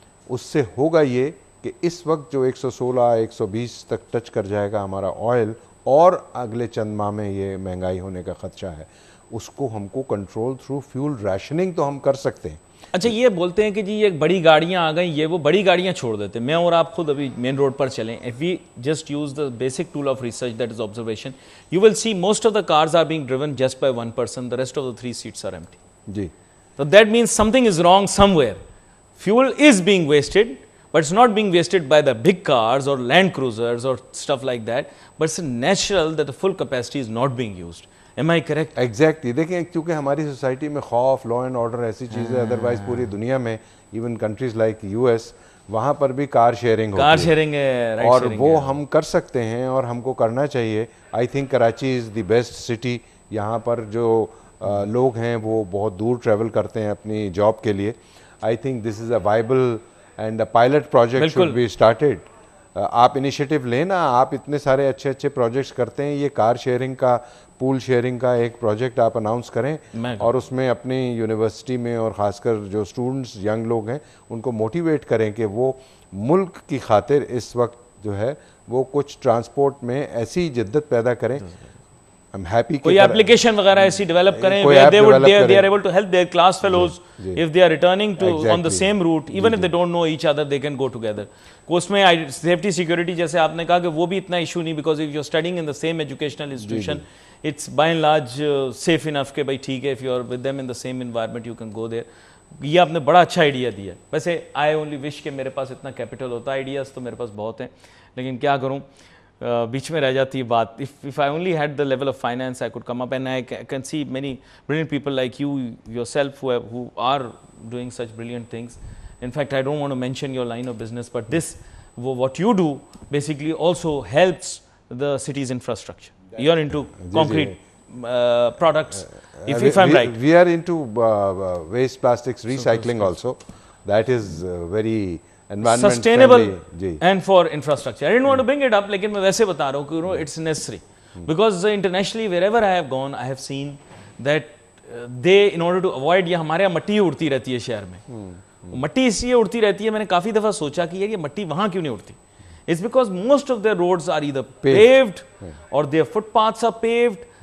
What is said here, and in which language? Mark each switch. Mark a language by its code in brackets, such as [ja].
[ur] اس سے ہوگا یہ کہ اس وقت جو 116 120 تک ٹچ کر جائے گا ہمارا آئل, اور اگلے چند ماہ میں یہ مہنگائی ہونے کا خدشہ ہے, اس کو ہم کو کنٹرول تھرو فیول ریشننگ تو ہم کر سکتے ہیں. اچھا, یہ بولتے ہیں کہ جی یہ بڑی گاڑیاں آ گئیں, یہ وہ بڑی گاڑیاں چھوڑ دیتے. میں اور آپ خود ابھی مین روڈ پر چلیں, [en] if we just use the basic tool of research, that is observation, you will see most of the cars are being driven just by one person, the rest of the 3 seats are empty. [ur] جی, [en] So that means something is wrong somewhere. Fuel is being wasted, but it's not being wasted by the big cars or Land Cruisers or stuff like that, but it's natural that the full capacity is not being used. Am I correct? Exactly. [ur] دیکھیں کیونکہ ہماری society میں خوف, law and order ایسی چیز ہے, otherwise پوری دنیا میں ایون کنٹریز لائک US, وہاں پر بھی کار شیئرنگ ہوتی ہے. کار شیئرنگ ہے, اور وہ ہم کر سکتے ہیں اور ہم کو کرنا چاہیے. [en] I think Karachi is the best city. [ur] یہاں پر جو لوگ ہیں وہ بہت دور ٹریول کرتے ہیں اپنی جاب کے لیے. [en] I think this is a viable and a pilot project should be started. [ur] آپ انیشیٹو لینا, آپ اتنے سارے اچھے اچھے پروجیکٹس کرتے ہیں. یہ کار شیئرنگ کا, پول شیئرنگ کا ایک پروجیکٹ آپ اناؤنس کریں, اور اس میں اپنی یونیورسٹی میں اور خاص کر جو اسٹوڈنٹس ینگ لوگ ہیں ان کو موٹیویٹ کریں کہ وہ ملک کی خاطر اس وقت جو ہے وہ کچھ ٹرانسپورٹ میں ایسی جدت پیدا کریں. کوئی اپلیکیشن وغیرہ ایسی ڈیولپ کریں [en] where they are able to help their class fellows if they are returning to on the same route, even if they don't know each other, they can go together. [ur] اس میں safety security جیسے آپ نے کہا کہ وہ بھی اتنا issue نہیں, [en] because if you are studying in the same educational institution, it's by and large safe enough [ur] کہ بھائی ٹھیک ہے, [en] if you are with them in the same environment you can go there. [ur] یہ آپ نے بڑا اچھا آئیڈیا دیا. ویسے [en] I only wish [ur] کہ میرے پاس اتنا کیپٹل ہوتا. آئیڈیاز تو میرے پاس بہت ہیں, لیکن کیا کروں, بیچ میں رہ جاتی ہے بات. [en] If I only had the level of finance I could come up, and I can see many brilliant people like you yourself who are doing such brilliant things. In fact, I don't want to mention your line of business, but this what you do basically also helps the city's infrastructure. You are into concrete products, if I'm right. We are into waste plastics recycling also. That is very environment sustainable friendly. And for infrastructure. I didn't want to bring it up, [ur] لیکن میں ویسے بتا رہا ہوں کہ [en] it's necessary. Because internationally wherever I have gone, I have seen that they, in order to avoid, [ur] یہ ہمارے یہاں مٹی اڑتی رہتی ہے شہر میں. مٹی اس لیے اڑتی رہتی ہے, میں نے کافی دفعہ سوچا کہ یہ مٹی وہاں کیوں نہیں اڑتی. [en] It's because most of their roads are either paved or their footpaths are paved.